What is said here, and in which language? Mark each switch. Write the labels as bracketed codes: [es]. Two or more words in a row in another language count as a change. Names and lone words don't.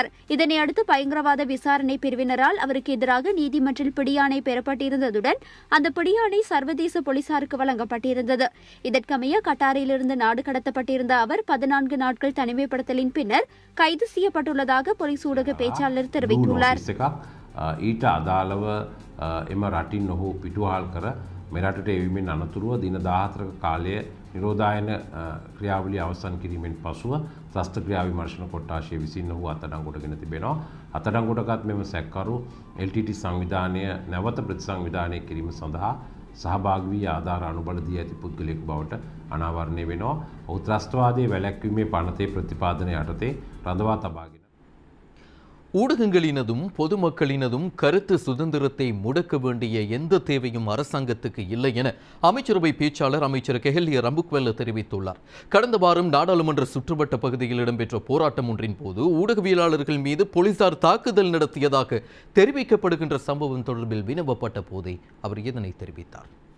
[ta] இதனையடுத்து பயங்கரவாத விசாரணை பிரிவினரால் அவருக்கு எதிராக நீதிமன்றில் பிடியாணை பெறப்பட்டிருந்ததுடன் அந்த பிடியாணை சர்வதேச போலீசாருக்கு வழங்கப்பட்டிருந்தது. இதற்கமைய கட்டாரிலிருந்து நாடு கடத்தப்பட்டிருந்த அவர் 14 நாட்கள் தனிமைப்படுத்தலின் பின்னர் கைது செய்யப்பட்டுள்ளதாக போலீஸ் ஊடக பேச்சாளர் தெரிவித்துள்ளார். [si] ඊට අදාළව එම රටින් ඔහු පිටුවහල් කර මෙරටට එවීමෙන් අනතුරුව දින 14ක කාලය නිරෝධායන ක්‍රියාවලිය අවසන් කිරීමෙන් පසුව ත්‍රස්ත ක්‍රියා විමර්ශන කොට්ටාශය විසින් ඔහු අත්අඩංගුවට ගෙන තිබෙනවා. අත්අඩංගුවටගත් මෙම සැකකරු LTT සංවිධානය නැවත ප්‍රතිසංවිධානය කිරීම සඳහා සහභාගී වී ආධාර අනුබල දී ඇති පුද්ගලයෙකු බවට අනාවරණය වෙනවා. ඔහු ත්‍රස්තවාදයේ වැළැක්වීමේ පනතේ ප්‍රතිපාදනය යටතේ රඳවා තබාගෙන [ta] ஊடகங்களினதும் பொதுமக்களினதும் கருத்து சுதந்திரத்தை முடக்க வேண்டிய எந்த தேவையும் அரசாங்கத்துக்கு இல்லை என அமைச்சரவை பேச்சாளர் அமைச்சர் கெஹலிய ரம்புக்வெல்ல தெரிவித்துள்ளார். கடந்த வாரம் நாடாளுமன்ற சுற்றுவட்ட பகுதியில் இடம்பெற்ற போராட்டம் ஒன்றின் போது ஊடகவியலாளர்கள் மீது போலீசார் தாக்குதல் நடத்தியதாக தெரிவிக்கப்படுகின்ற சம்பவம் தொடர்பில் வினவப்பட்ட போதே அவர் இதனை தெரிவித்தார்.